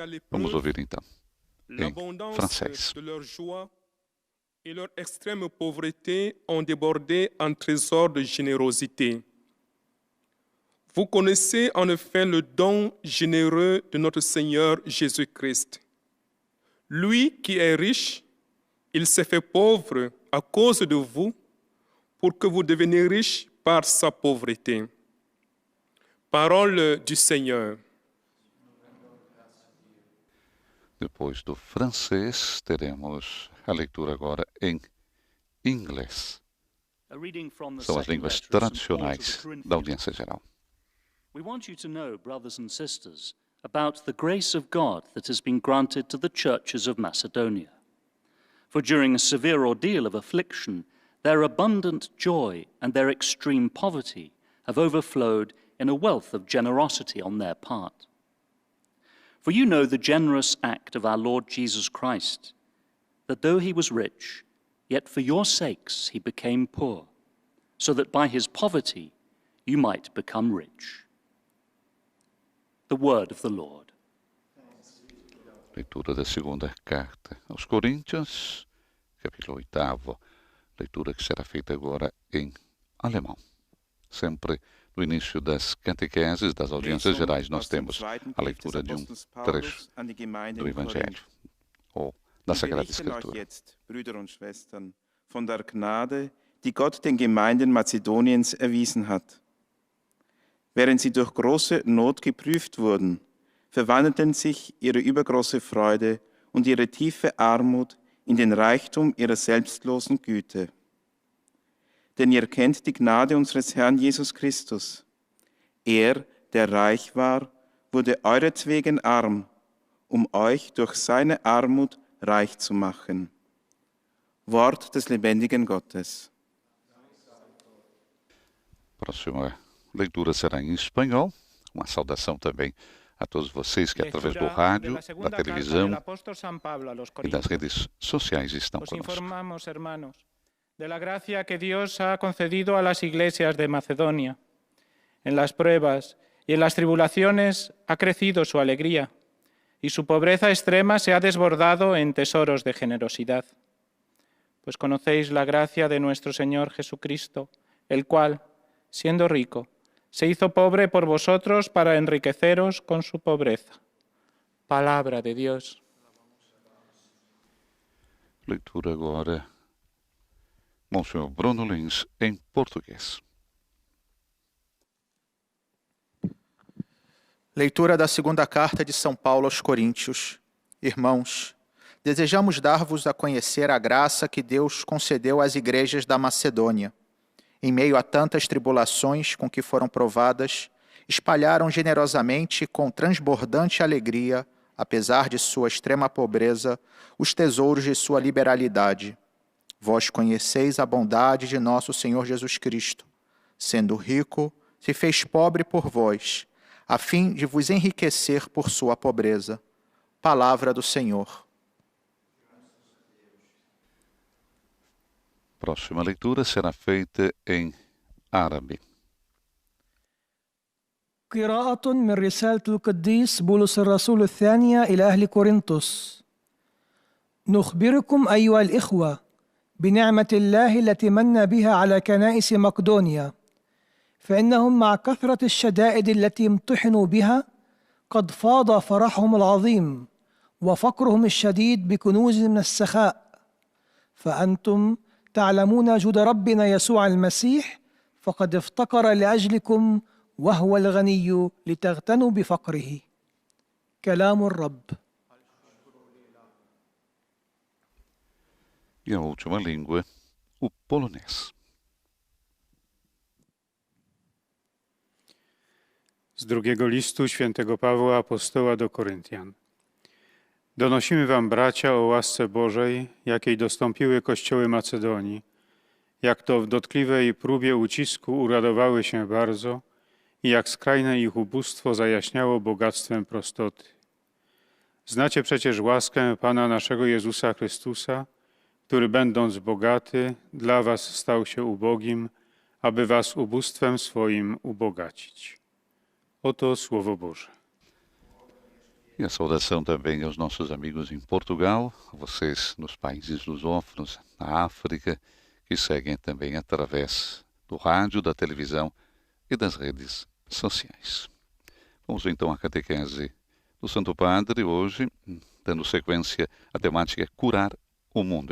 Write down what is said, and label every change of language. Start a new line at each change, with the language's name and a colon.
Portuguese: Vamos ouvir então em francês.
French: Et leur extrême pauvreté ont débordé en trésor de générosité. Vous connaissez en effet le don généreux de notre Seigneur Jésus-Christ. Lui qui est riche, il s'est fait pauvre à cause de vous, pour que vous deveniez riches par sa pauvreté. Parole du Seigneur.
Portuguese: Depois do francês, teremos a leitura agora em inglês. São as línguas tradicionais da audiência geral.
English: We want you to know, brothers and sisters, about the grace of God that has been granted to the churches of Macedonia. For during a severe ordeal of affliction, their abundant joy and their extreme poverty have overflowed in a wealth of generosity on their part. For you know the generous act of our Lord Jesus Christ, that though he was rich, yet for your sakes he became poor, so that by his poverty you might become rich. The word of the Lord.
Portuguese: Leitura da segunda carta aos Coríntios, capítulo 8, leitura que será feita agora em alemão. Sempre no início das catequeses, das audiências gerais, nós temos a leitura de um trecho do Evangelho, ou da Sagrada Escritura.
German: Brüder und Schwestern, von der Gnade, die Gott den Gemeinden Mazedoniens erwiesen hat. Während sie durch große Not geprüft wurden, verwandelten sich ihre übergroße Freude und ihre tiefe Armut in den Reichtum ihrer selbstlosen Güte. Denn ihr kennt die Gnade unseres Herrn Jesus Christus. Er, der reich war, wurde euretwegen arm, um euch durch seine Armut reich zu machen. Wort des lebendigen Gottes.
Portuguese: Próxima leitura será em espanhol. Uma saudação também a todos vocês que através do rádio, da televisão e das redes sociais estão conosco.
Spanish: Informamos, hermanos, de la gracia que Dios ha concedido a las iglesias de Macedonia. En las pruebas y en las tribulaciones ha crecido su alegría, y su pobreza extrema se ha desbordado en tesoros de generosidad. Pues conocéis la gracia de nuestro Señor Jesucristo, el cual, siendo rico, se hizo pobre por vosotros para enriqueceros con su pobreza. Palabra de Dios.
Portuguese: Leitura agora, Monsenhor Bruno Lins, em português. Leitura da segunda carta de São Paulo aos Coríntios. Irmãos, desejamos dar-vos a conhecer a graça que Deus concedeu às igrejas da Macedônia. Em meio a tantas tribulações com que foram provadas, espalharam generosamente e com transbordante alegria, apesar de sua extrema pobreza, os tesouros de sua liberalidade. Vós conheceis a bondade de nosso Senhor Jesus Cristo. Sendo rico, se fez pobre por vós, a fim de vos enriquecer por sua pobreza. Palavra do Senhor. Próxima leitura será feita em árabe.
Arabic: قراءة من رسالة القديس بولس الرسول الثانية إلى أهل كورنثوس. نخبركم أيها الإخوة بنعمة الله التي من بها على كنائس مقدونيا، فإنهم مع كثرة الشدائد التي امتحنوا بها قد فاض فرحهم العظيم وفقرهم الشديد بكنوز من السخاء، فأنتم تعلمون جود ربنا يسوع المسيح فقد افتقر لأجلكم وهو الغني لتغتنوا بفقره. كلام الرب.
Portuguese: E a última língua, o polonês.
Polish: Z drugiego listu świętego Pawła apostoła do Koryntian. Donosimy wam, bracia, o łasce Bożej, jakiej dostąpiły kościoły Macedonii, jak to w dotkliwej próbie ucisku uradowały się bardzo i jak skrajne ich ubóstwo zajaśniało bogactwem prostoty. Znacie przecież łaskę Pana naszego Jezusa Chrystusa, który będąc bogaty, dla was stał się ubogim, aby was ubóstwem swoim ubogacić. Oto Słowo Boże.
Portuguese: E a saudação também aos nossos amigos em Portugal, vocês nos países lusófonos, na África, que seguem também através do rádio, da televisão e das redes sociais. Vamos então à catequese do Santo Padre, hoje, dando sequência à temática Curar o Mundo.